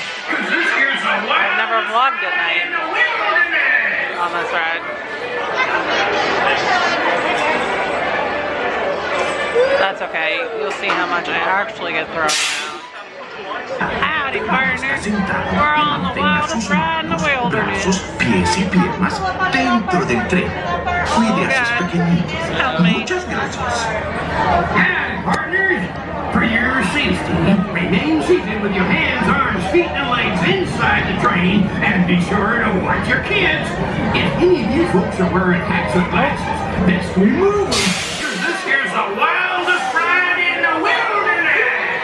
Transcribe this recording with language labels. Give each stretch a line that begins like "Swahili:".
English: I've never vlogged at night on this ride. That's okay. You'll see how much I actually get thrown out. Howdy, partner. We're on the wildest ride in the wilderness.
Spanish: Pies y piernas dentro del tren. Cuide a sus pequeñitos. Muchas gracias.
English: And partners, for your safety, remain seated with your hands, arms, feet, and legs inside the train, and be sure to watch your kids. If any of you folks are wearing hats or glasses, best remove them, because this here's the wildest ride in the wilderness.